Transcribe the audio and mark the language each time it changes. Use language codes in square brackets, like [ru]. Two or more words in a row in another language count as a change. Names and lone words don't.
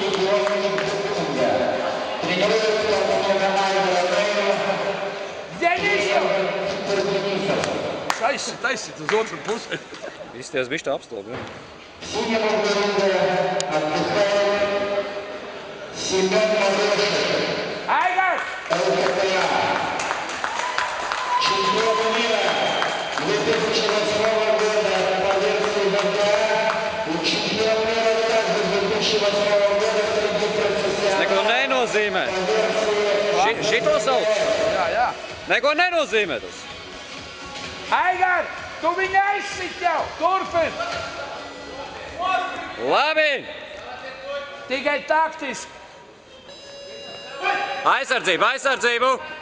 [lv] Denisam! Viņš aizsit uz otru pusi. Izties bišķi tā apstūp, jā. Aigar! [ru] Чемпион мира 2008 года по версии ВК и чемпион мира также 2008 года среди профессионалов. [lv] Neko nenozīmē. Šito sauc? Jā. Neko nenozīmē tas. Aigar! Tu viņu aizsit jau! Turpin! Labi! Tikai taktiski! Aizsardzību!